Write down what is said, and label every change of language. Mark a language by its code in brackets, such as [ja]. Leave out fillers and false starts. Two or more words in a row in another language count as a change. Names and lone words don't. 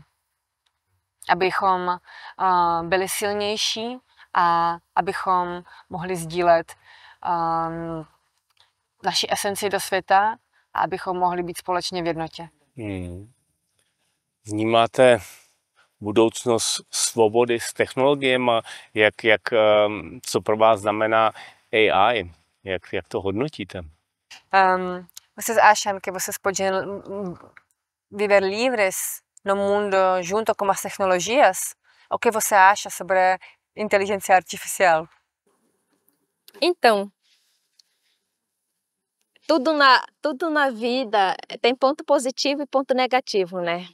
[cs] Abychom byli silnější a abychom mohli sdílet naši esenci do světa a abychom mohli být společně v jednotě. Vnímáte budoucnost svobody s technologiemi, co pro vás znamená AI? Jak to hodnotíte? [pt] Vocês acham que vocês podem viver livres no mundo junto com as tecnologias? O que você acha sobre inteligência artificial? Então, tudo na vida tem ponto positivo e ponto negativo, né?